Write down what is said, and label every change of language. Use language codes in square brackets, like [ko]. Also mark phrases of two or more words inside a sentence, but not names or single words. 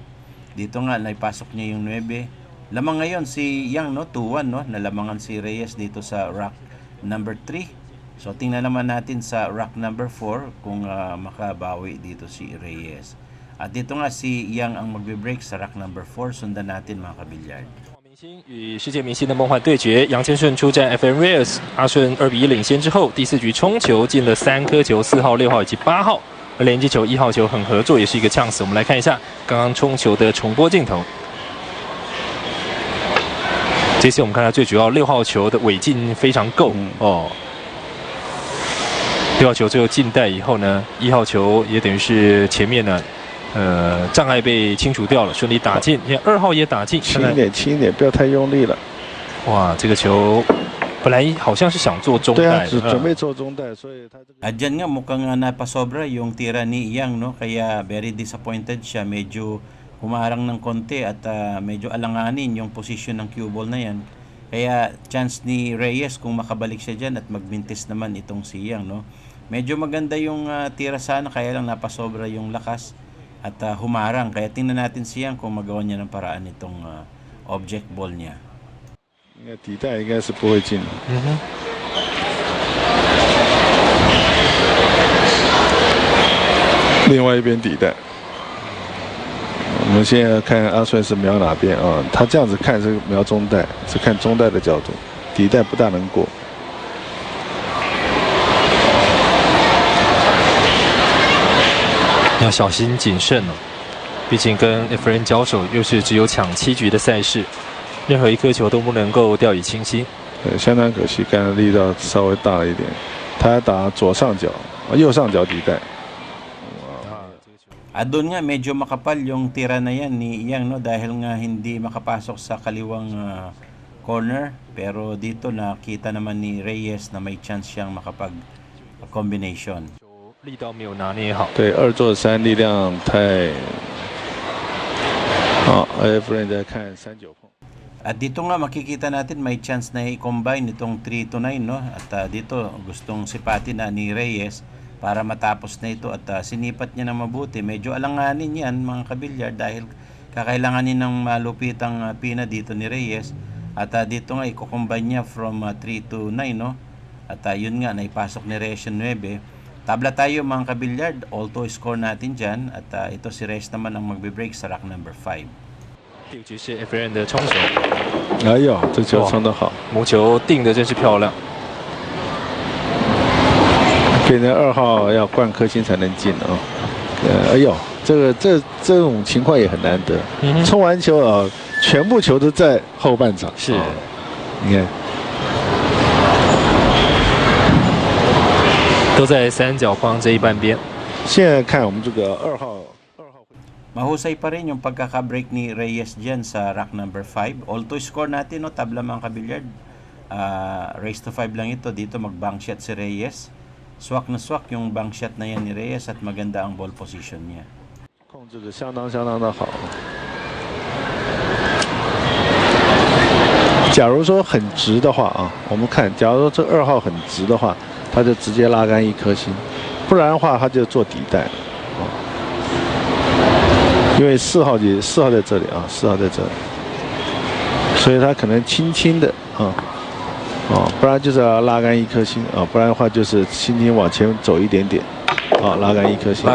[tl] Dito nga naipasok niya yung 9. Lamang ngayon si Yang, no, 2-1, no? Nalamangan si Reyes dito sa rack number 3. So tingnan naman natin sa rack number 4 kung makabawi dito si Reyes. At dito nga si Yang ang magbe-break sa rack number 4. Sundan natin mga kabilyard. [zh] 明星与世界明星的梦幻对决，杨千顺出战 FM Reyes， 阿顺2比1领先之后，第4局冲球进了3颗球，4号、6号以及8号，而连击球1号球很合作，也是一个chance。我们来看一下刚刚冲球的重播镜头。这次我们看到最主要6号球的尾劲非常够哦。 6号球最后进袋以后呢，1号球也等于是前面呢，障碍被清除掉了，顺利打进。你看2号也打进，轻一点，不要太用力了。哇，这个球本来好像是想做中袋，准备做中袋，所以他这个。 [tl] At dyan nga mukhang napasobra yung tira ni Yang, no? Kaya [en] very disappointed [tl] siya. Medyo humarang ng konti at medyo alanganin yung posisyon ng [en] cue ball [tl] na yan. Kaya chance ni Reyes kung makabalik siya dyan at magbintis naman itong si Yang, no? Medyo maganda yung tira sana, kaya lang napasobra yung lakas at humarang. Kaya tingnan natin si Yang kung magawa niya ng paraan itong object ball niya. [zh] 应该底袋应该是不会进的。另外一边底袋，我们现在看阿顺是瞄哪边啊？他这样子看是瞄中袋，是看中袋的角度，底袋不大能过。要小心谨慎哦，毕竟跟 Efren 交手又是只有抢7局的赛事，任何一颗球都不能够掉以轻心。相当可惜，刚才力道稍微大了一点。他打左上角，右上角底袋。 [tl] Doon nga medyo makapal yung tira na yan ni Yang, no, dahil nga hindi makapasok sa kaliwang corner, pero dito nakita naman ni Reyes na may chance siyang makapag combination. [zh] 力道没有拿捏好。对，2做3力量太。Efren 在看3-9碰。 [tl] At dito nga makikita natin may chance na i-combine itong 3-9, no? At dito gustong sipatin na ni Reyes para matapos na ito at sinipat niya na mabuti. Medyo alanganin yan mga kabilyar dahil kakailanganin ng malupitang pina dito ni Reyes. At dito nga i-combine niya from 3-9, no? At yun nga naipasok ni Reyes yung 9. Tabla tayo mga kabilyar, [en] auto score [tl] natin dyan. At ito si Reyes naman ang magbe-break sa rack number 5. [zh] 第5局是 Efren 的冲球，哎呦，这球冲得好，母球定的真是漂亮。变成2号要灌颗星才能进啊！哎呦，这种情况也很难得。冲完球啊，全部球都在后半场。是，你看，都在三角框这一半边。现在看我们这个2号。 [tl] Mahusay pa rin yung pagkaka-break ni Reyes dyan sa rack number 5. [en] All-to score [tl] natin, no, tabla mga kabilyard. Raise to 5 lang ito. Dito mag- [en] bank shot [tl] si Reyes. Swak na swak yung [en] bank shot [tl] na yan ni Reyes at maganda ang [en] ball position [tl] niya. [zh] 控制的相当的好。假如说很直的话啊，我们看，假如说这2号很直的话，他就直接拉杆1颗星，不然的话他就做底袋。因为4号在这里啊，4号在这里，所以他可能轻轻的不然就是要拉杆1颗星啊，不然的话就是轻轻往前走一点点，拉杆1颗星，